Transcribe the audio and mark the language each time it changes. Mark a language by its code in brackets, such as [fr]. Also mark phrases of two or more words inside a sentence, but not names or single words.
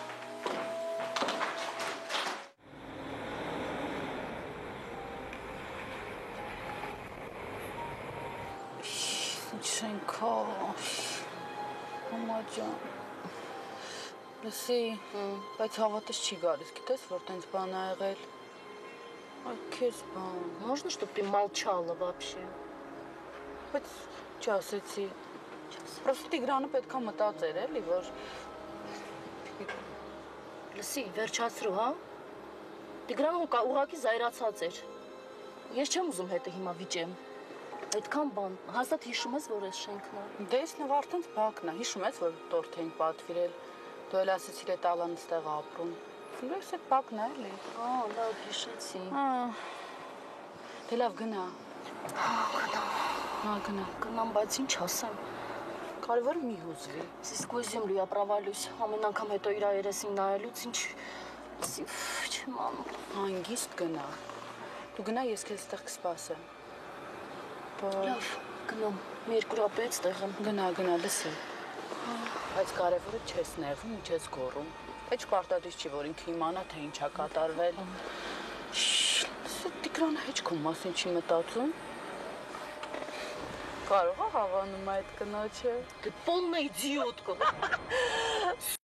[hy] Շենքո, համաջան, լսի, բայց հավատս չի գալիս, գիտես, որ տենց բան ա եղել, այ կեզ բան, [ru] Можно, чтобы ты молчала вообще? [hy] բայց չասեցի, պրոստի Տիգրանը պետք ա մտածեր, էլի, որ Լսի, վերջացրու, հա? Տիգրանը ուղղակի զայրացած էր։ Ես չեմ ուզում հետը հիմա վիճեմ։ Այդքան բան, հաստատ հիշում ես, որ ես շենքն է։ դե ես նվարդենց բակն ա, հիշում ես, որ տորթ էին պատվիրել, դու էլ ասեցիր էտ Ալան ստեղ ապրում, ես էտ բակն ա, էլի։ Լավ, հիշեցի։ Դե լավ գնա։ Գնա։ Գնամ, բայց ինչ ասեմ։ Կարևորը մի հուզվի։ [ru] Сквозь землю я провалюсь, [hy] ամեն անգամ հետո իր երեսին նայելուց ինչ չեմ անում։ Հանգիստ գնա։ Դու գնա, ես քեզ ստեղ կսպասեմ։ Լավ, գնամ, մի 2 րոպե այստեղ եմ։ Գնա, լսի։ Բայց կարևորը չես նեղվում, չես գոռում։ Heç պարտադիր չի, որ ինքը իմանա, թե ինչ ա կատարվել։ Տիգրանը հեչ քո մասին չի մտածում։ Կարող ա հավանում այդ կնոջը։ [ru] Ты полная идиотка.